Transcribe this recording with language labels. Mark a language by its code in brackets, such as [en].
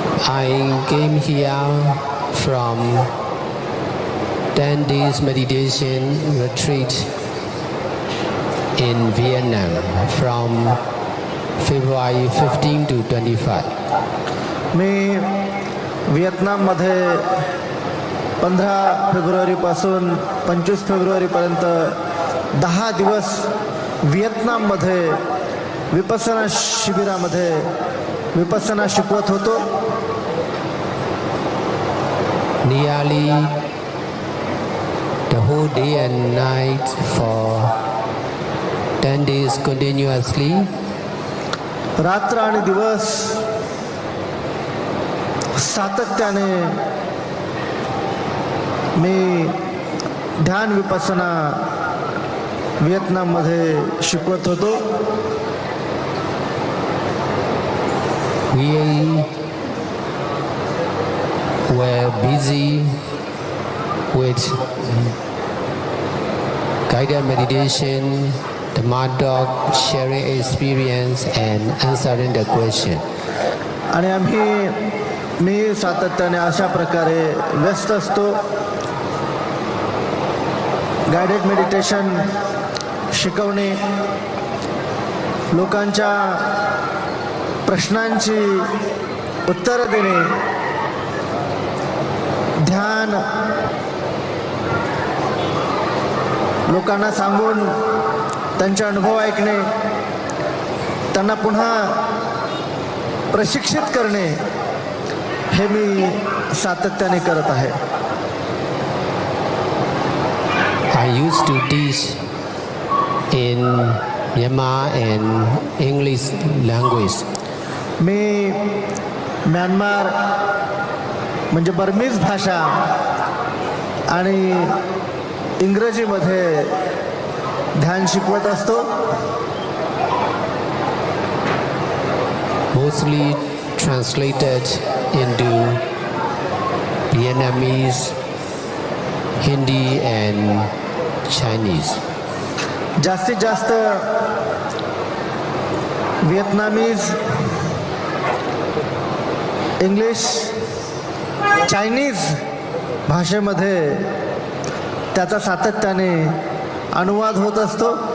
[en] I came here from 10 days meditation retreat in Vietnam from February 15 to 25. [mr] मी व्हिएतनाममध्ये 15 फेब्रुवारीपासून 25 फेब्रुवारीपर्यंत 10 दिवस व्हिएतनाममध्ये विपස්සना शिबिरामध्ये विपස්සना शिकवत होतो. [en] Nearly the whole day and night for 10 days continuously. [mr] रात्र आणि दिवस सातत्याने मी ध्यान विपස්සना व्हिएतनाममध्ये शिकवत होतो. [en] We were busy with guided meditation, the Madog, sharing experience and answering the question. [mr] आणि मी सातत्याने अशा प्रकारे व्यस्त असतो. गाइडेड मेडिटेशन शिकवणे, लोकांच्या प्रश्नांची उत्तरं देणे, ध्यान लोकांना सांगून त्यांचे अनुभव ऐकणे, त्यांना पुन्हा प्रशिक्षित करणे हे मी सातत्याने करत आहे. [en] I used to teach in Myanmar and English language. [mr] मी Myanmar म्हणजे बर्मीज भाषा आणि इंग्रजीमध्ये ध्यान शिकवत असतो. [en] Mostly translated into Vietnamese, Hindi and Chinese. [mr] जास्तीत जास्त व्हिएतनामीज, इंग्लिश, चायनीज भाषेमध्ये त्याचा सातत्याने अनुवाद होत असतो.